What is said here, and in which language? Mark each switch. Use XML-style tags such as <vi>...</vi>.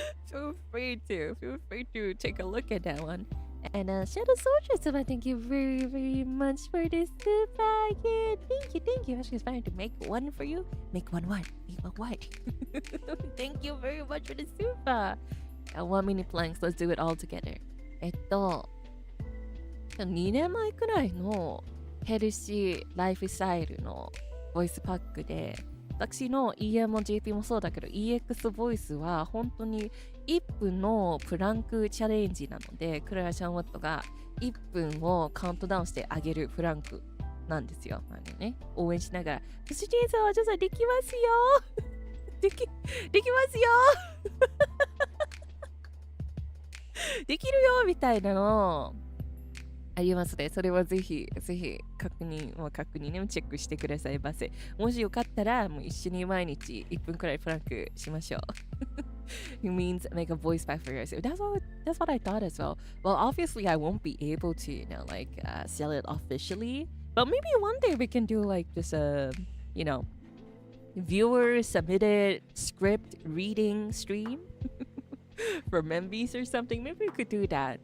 <en>Feel free to take a look at that one. And Shadow Soldier, so thank you very much for this super kid. Thank you. I was just trying to make one for you. Make one what? Make one what? Thank you very much for the super. 1 minute planks. Let's do it all together.</en> <ja>2年前くらいのヘルシーライフスタイルのボイスパックで、私の EM も JP もそうだけど EX ボイスは本当に1分のプランクチャレンジなので、クララ・シャンウォットが1分をカウントダウンしてあげるプランクなんですよ。応援しながら、私ジェイさんはできますよできますよできるよみたいなのありますね。それはぜひ確認ね、チェックしてくださいませ。もしよかったら、もう一緒に毎日1分くらいプランクしましょう。</ja> <en>It means make a voice pack for yourself. That's what I thought as well. Well, obviously I won't be able to, sell it officially. But maybe one day we can do like just a, viewer submitted script reading stream for members or something. Maybe we could do that.</en>